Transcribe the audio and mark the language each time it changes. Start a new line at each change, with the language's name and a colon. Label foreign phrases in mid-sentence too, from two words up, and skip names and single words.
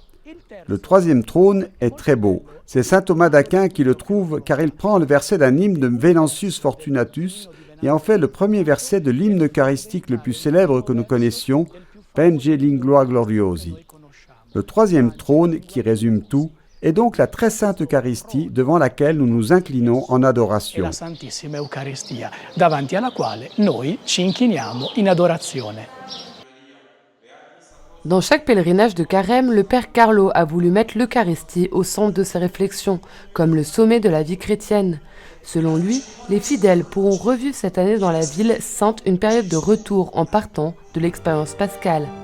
French: Le troisième trône est très beau. C'est saint Thomas d'Aquin qui le trouve car il prend le verset d'un hymne de Venantius Fortunatus et en fait le premier verset de l'hymne eucharistique le plus célèbre que nous connaissions,
Latin: Penge Lingua Gloriosi.
French: Le troisième trône, qui résume tout, est donc la très sainte Eucharistie devant laquelle nous nous inclinons en adoration.
Italian: La Santissima Eucaristia, davanti alla quale noi ci inchiniamo in adorazione.
French: Dans chaque pèlerinage de Carême, le père Carlo a voulu mettre l'Eucharistie au centre de ses réflexions, comme le sommet de la vie chrétienne. Selon lui, les fidèles pourront revivre cette année dans la ville sainte une période de retour en partant de l'expérience pascale.